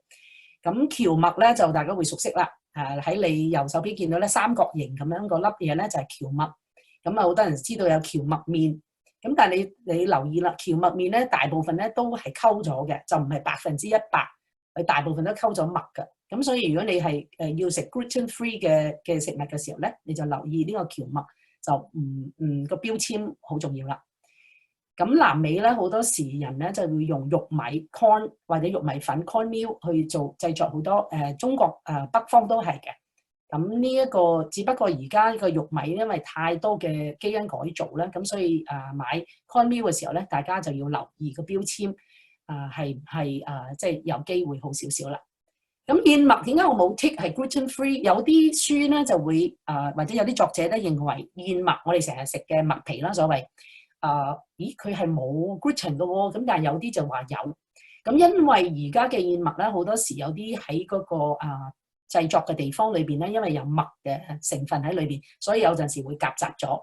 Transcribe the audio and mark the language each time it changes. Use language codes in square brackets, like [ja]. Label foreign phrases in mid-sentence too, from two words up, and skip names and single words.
[yue] 咁蕎麥咧就大家會熟悉啦。喺你右手邊見到咧三角形咁樣個粒嘢咧就係蕎麥。咁好多人知道有蕎麥麵。咁但係你留意啦，蕎麥麵咧大部分咧都係溝咗嘅，就唔係100%，佢大部分都溝咗麥㗎。咁所以如果你係要食 [en] gluten free [yue] 嘅食物嘅時候咧，你就留意呢個蕎麥，就個標籤好重要啦。咁南美咧好多時人咧就會用玉米 corn 或者玉米粉 cornmeal 去製作好多中國北方都係嘅。咁呢一個只不過而家呢個玉米因為太多嘅基因改造咧，咁所以買 cornmeal 嘅時候咧，大家就要留意個標籤即係有機會好少少啦。咁燕麥點解我冇 tick 係 [en] gluten free？ [yue] 有啲書咧就會或者有啲作者咧認為燕麥我哋成日食嘅麥皮啦，所謂咦佢係冇 gluten 嘅喎，咁但係有啲就話有。咁因為而家嘅燕麥咧好多時有啲喺嗰個製作嘅地方裏邊咧，因為有麥嘅成分喺裏邊，所以有陣時會夾雜咗。